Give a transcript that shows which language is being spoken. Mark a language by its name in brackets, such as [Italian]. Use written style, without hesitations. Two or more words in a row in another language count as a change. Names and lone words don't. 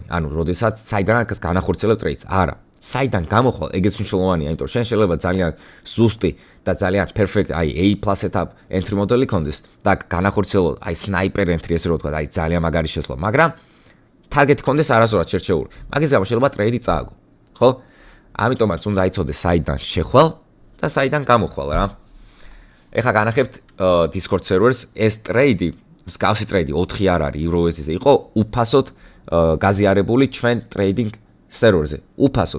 [Georgian] ანუ როდესაც საიდან განახორციელებ ტრეიდს, არა. საიდან გამოხვალ, ეგეც მნიშვნელოვანია, იმიტომ რომ შენ შეიძლება ძალიან ზუსტი და ძალიან perfect აი [English] A+ setup entry [Georgian] მოდელი კონდეს და განახორციელო აი [English] sniper entry [Georgian] ესე რომ ვთქვა, აი ძალიან მაგარი შესვლა, მაგრამ target კონდეს არასდროს შერჩეული. მაგის გამო შეიძლება ტრეიდი წააგო, ხო? ამიტომაც უნდა იცოდე საიდან შეხვალ და საიდან გამოხვალ რა. ეხლა განახებთ [English] Discord servers, [Georgian] ეს ტრეიდი, მსგავსი ტრეიდი 4 არ არის EuroUSD-ზე, იყო უფასოდ გაზიარებული ჩვენ [English] trading server- [Georgian] ზე. უფასოდ.